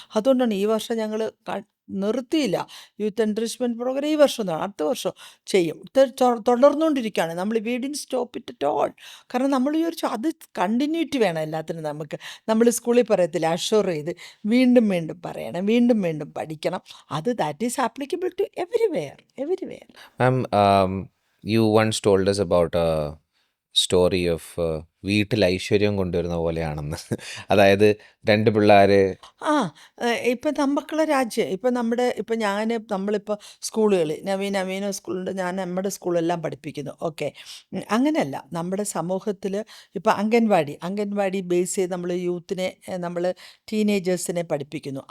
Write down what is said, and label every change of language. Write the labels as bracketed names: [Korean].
[Malayalam] അതുകൊണ്ടാണ് ഈ വർഷം ഞങ്ങൾ നിർത്തിയില്ല. യൂത്ത് എൻറിച്ച്മെൻറ്റ് പ്രോഗ്രാം ഈ വർഷം അടുത്ത വർഷം ചെയ്യും. തുടർന്നുകൊണ്ടിരിക്കുകയാണ്. നമ്മൾ [English] We didn't stop it at all. [Malayalam] കാരണം നമ്മൾ വിചാരിച്ചു അത് കണ്ടിന്യൂറ്റി വേണം എല്ലാത്തിനും. നമ്മൾ സ്കൂളിൽ പറയത്തില്ല, അഷ്വർ ചെയ്ത് വീണ്ടും വീണ്ടും പറയണം, വീണ്ടും വീണ്ടും പഠിക്കണം. [English] അത് that is applicable to everywhere. Ma'am, you once told us about a story of [Malayalam] വീട്ടിൽ ഐശ്വര്യം കൊണ്ടുവരുന്ന പോലെയാണെന്ന്. അതായത് 2 പിള്ളേർ. ഇപ്പം നമുക്കുള്ള രാജ്യം ഇപ്പം നമ്മളിപ്പോൾ സ്കൂളുകളിൽ നവീന സ്കൂളുണ്ട്, ഞാൻ നമ്മുടെ സ്കൂളെല്ലാം പഠിപ്പിക്കുന്നു. ഓക്കെ, അങ്ങനെയല്ല. നമ്മുടെ സമൂഹത്തിൽ ഇപ്പോൾ അംഗൻവാടി ബേസ് ചെയ്ത് നമ്മൾ യൂത്തിനെ, നമ്മൾ ടീനേജേഴ്സിനെ പഠിപ്പിക്കുന്നു.